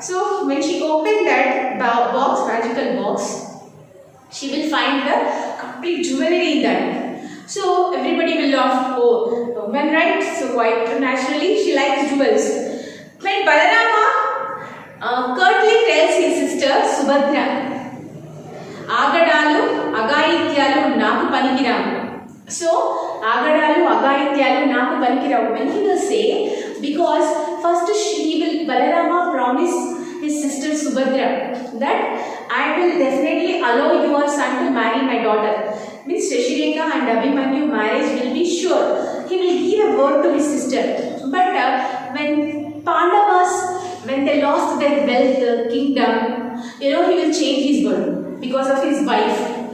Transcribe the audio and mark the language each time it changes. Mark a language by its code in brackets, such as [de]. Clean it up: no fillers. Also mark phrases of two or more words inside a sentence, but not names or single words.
[en] So when she opened that box, magical box, she will find the complete jewelry in that. So everybody will laugh. Oh, woman, right? So quite naturally she likes jewels. When Balarama curtly tells his sister Subhadra, [te] అగడాలు, అగయిత్యాలు, నాకు పనికిరాము. So అగడాలు, అగయిత్యాలు, నాకు పనికిరాము. [en] When he will say, because first Balarama promised his sister Subhadra that I will definitely allow your son to marry my daughter. means Shashireka and Abhimanyu marriage will be sure. He will give a word to his sister. But when Pandavas, when they lost their wealth, kingdom, he will change his word because of his wife.